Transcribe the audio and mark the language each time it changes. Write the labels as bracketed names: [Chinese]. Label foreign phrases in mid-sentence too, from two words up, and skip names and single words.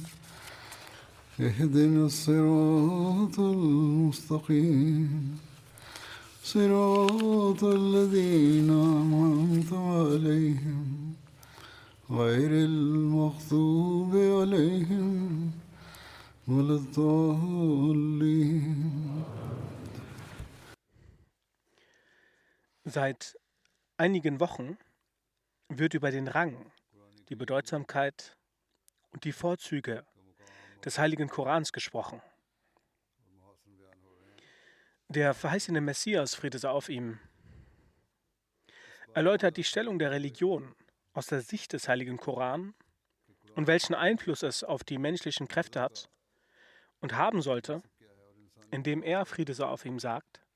[Arabic] اهدنا الصراط المستقيم صراط الذين أنعمت عليهم غير المغضوب عليهم ولا الضالين. [German] Seit einigen Wochen wird über den Rang, die Bedeutsamkeit und die Vorzüge des Heiligen Korans gesprochen. Der verheißene Messias, Friede sei auf ihm, erläutert die Stellung der Religion aus der Sicht des Heiligen Koran und welchen Einfluss es auf die menschlichen Kräfte hat und haben sollte, indem er, Friede sei auf ihm, sagt,